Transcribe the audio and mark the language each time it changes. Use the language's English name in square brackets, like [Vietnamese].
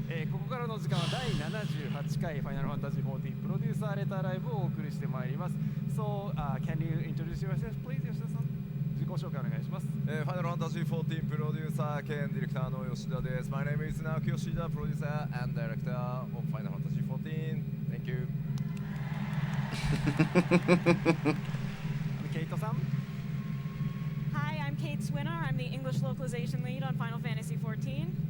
[Japanese] ここからの時間は第78回 Final Fantasy XIV プロデューサーレターライブをお送りしてまいります。 [English] So, can you introduce yourself, please, 吉田さん？ [Japanese] 自己紹介お願いします。 Final Fantasy XIV プロデューサー兼ディレクターの吉田です。 [English] My name is Naoki Yoshida, producer and director of Final Fantasy XIV. Thank you. [Japanese] ケイトさん。 [English] Hi, I'm Kate Swinar. I'm the English localization lead on Final Fantasy XIV.